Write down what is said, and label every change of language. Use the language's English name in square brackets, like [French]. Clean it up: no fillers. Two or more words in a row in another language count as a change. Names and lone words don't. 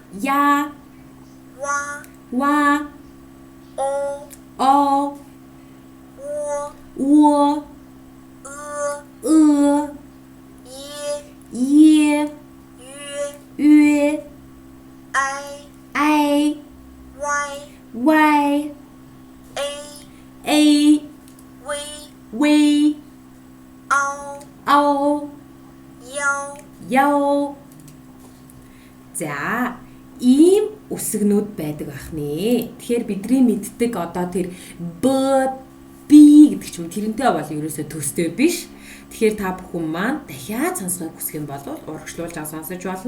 [Mongolian] Я, 와, 와, 오, 어, 우, 우어, 으, 으, 이, 예, 유, 예, 아이, 아이, 와이, 와이, 에이, 에이, 웨이, 웨이, 아오, 어, 야오, яо. За, ийм үсгнүүд байдаг байх нэ. Тэгэхээр бидний мэддэг одоо тэр б, би гэдэг ч юм тэрнтэй бол ерөөсөө төстэй биш. Тэгэхээр та бүхэн маань дахиад сонсохыг хүсэх юм бол урагшлуулж сонсож болно.